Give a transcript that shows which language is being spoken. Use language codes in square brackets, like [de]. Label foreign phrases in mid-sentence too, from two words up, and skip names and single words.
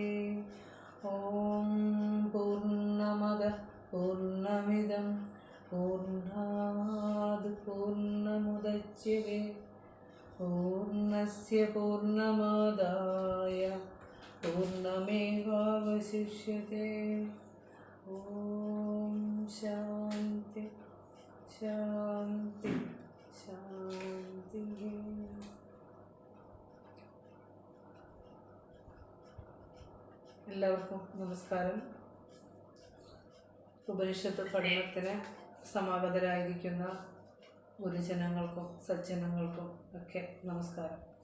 [sa] ॐ पूर्णमदः पूर्णमिदं पूर्णात् पूर्णमुदच्यते पूर्णस्य पूर्णमादाय पूर्णमेवावशिष्यते। ॐ शान्ति शान्ति शान्तिः। [ml] എല്ലാവർക്കും നമസ്കാരം. ഉപനിഷത്ത് പഠനത്തിന് സമാഗതരായിരിക്കുന്ന ഗുരുജനങ്ങൾക്കും സജ്ജനങ്ങൾക്കും ഒക്കെ നമസ്കാരം.